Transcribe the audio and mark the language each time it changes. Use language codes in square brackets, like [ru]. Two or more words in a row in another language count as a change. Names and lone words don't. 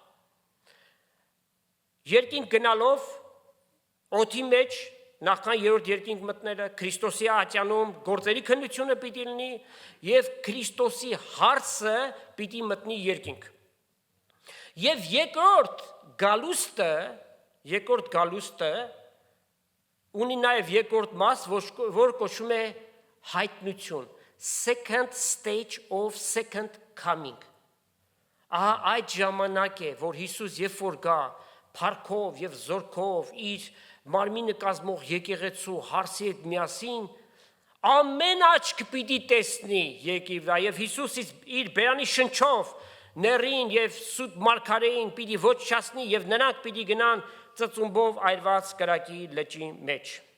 [hy] երկինք գնալով օդի մեջ նախքան երրորդ երկինք մտնելը, Քրիստոսի ատյանում գործերի քննությունը պիտի լինի և Քրիստոսի հարցը պիտի մտնի երկինք։ Եվ երկրորդ գալուստը ունի նաև երկրորդ մաս, որ կոչվում է հայտնություն, [en] second stage of second coming։ [hy] Ահա այդ ժամանակ է, որ Հիսուս երբ որ գա, փառքով և զորքով իր մարմինը կազմող եկեղեցու հարսի հետ միասին, ամեն աչք պիտի տեսնի երկրի վրա, և Հիսուս իր բերանի շնչով ներին և սուտ մարգարեին պիտի ոչնչացնի և նրանք պիտի գնան ծծումբով այրված կրակի լճի մեջ։